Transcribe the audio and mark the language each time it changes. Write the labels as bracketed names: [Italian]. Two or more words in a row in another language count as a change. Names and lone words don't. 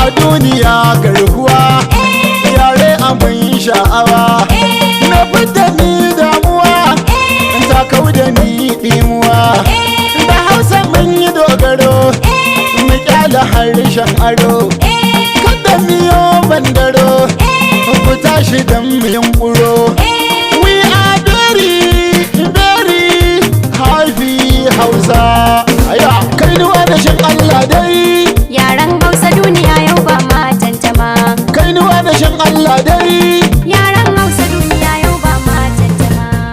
[Hausa] A duniya garkuwa. Eh. Yare abin sha'awa. Eh. Na fidda ni damuwa. Eh. Ta kau da ni ɗimuwa. Eh. Da Hausa mun yi dogaro. Eh. Mu ƙyale harshen aro. Eh. Kada mu yo bandaro. Eh. Ku tashi dan mu yunƙuro. Eh. [English] We are very, very happy Hausa. [Hausa] Aya, kainuwa da shan Allah dai. Yaren Hausa duniya yau ba ma tantama. Kainuwa da shan Allah dai. Yaren Hausa duniya yau ba ma tantama.